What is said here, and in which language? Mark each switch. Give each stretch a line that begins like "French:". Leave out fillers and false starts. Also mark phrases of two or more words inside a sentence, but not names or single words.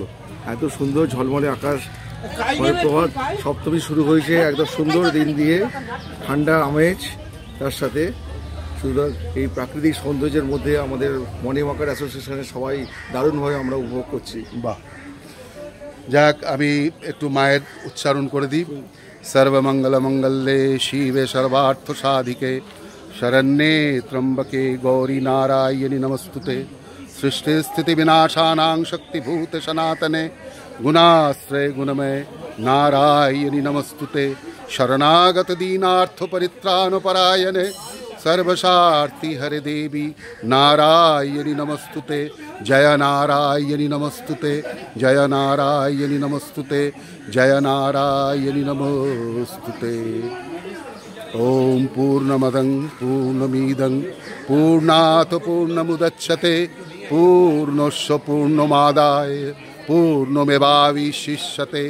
Bangla: এত সুন্দর ঝলমলে আকাশ, প্রভাত সপ্তমী শুরু হয়েছে একদম সুন্দর দিন দিয়ে, ঠান্ডা আমেজ, তার সাথে সুন্দর এই প্রাকৃতিক সৌন্দর্যের মধ্যে আমাদের
English: morning walker association's
Bangla: সবাই দারুণভাবে আমরা উপভোগ করছি। বাহ। যাক আমি একটু মায়ের উচ্চারণ করে দিই।
Sanskrit: সর্বমঙ্গল মঙ্গলে শিবে সর্বার্থ সাধিকে শরণ্যে ত্রম্বকে গৌরী নারায়ণী নমস্তুতে। সৃষ্টি স্থিতি বিনাশানাং শক্তিভূত সনাতনে গুণাশ্রয় গুণময় নারায়ণী নমস্তুতে। শরণাগত দীনার্থ পরিত্রাণ পরায়ণে सर्वशार्ति हरे देवी नारायणी नमस्तुते जय नारायणी नमस्तुते जय नारायणी नमस्तुते जय नारायणी नमस्तुते। ओम पूर्णमदं पूर्णमिदं पूर्णात् पूर्णमुदच्यते पूर्णस्य पूर्णमादाय पूर्णमेवावशिष्यते।